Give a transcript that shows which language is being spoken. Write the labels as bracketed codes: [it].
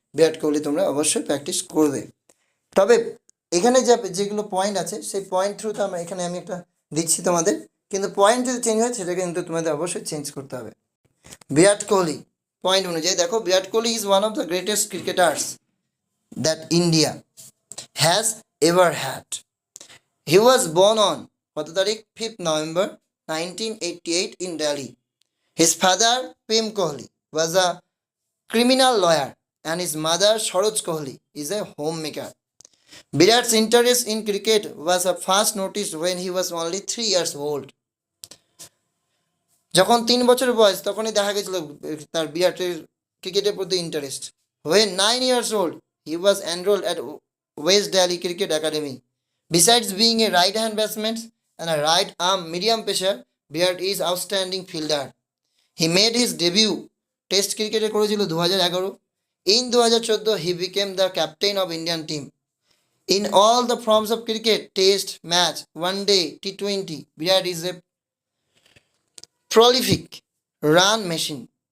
[bn] বিরাট কোহলি তোমরা অবশ্যই প্র্যাকটিস করবে। তবে এখানে যেগুলো পয়েন্ট আছে সেই পয়েন্ট থ্রুতে আমি একটা দিচ্ছি তোমাদের, কিন্তু পয়েন্ট যদি চেঞ্জ হয় সেটা কিন্তু তোমাদের অবশ্যই চেঞ্জ করতে হবে। [en] Virat Kohli [bn] পয়েন্ট অনুযায়ী দেখো, [en] Virat Kohli is one of the greatest cricketers that India has ever had. He was born on [bn] কত তারিখ? [en] 5th November 1988 in Delhi. His father Prem Kohli was a criminal lawyer and his mother Saroj Kohli is a homemaker. Virat's interest in cricket was first noticed when he was only 3 years old. [bn] যখন 3 বছর বয়স তখনই দেখা গেছিল তার বিরাটের ক্রিকেটের প্রতি interest. [en] When 9 years old, he was enrolled at West Delhi Cricket Academy. Besides being a right-hand batsman and a right-arm medium pacer, Virat is outstanding fielder. He made his debut [bn] test ক্রিকেটে করেছিল [en] 2011। In 2014, he became the captain of Indian team. In all the forms of cricket, test, match, one day, T20, Virat is a prolific run machine.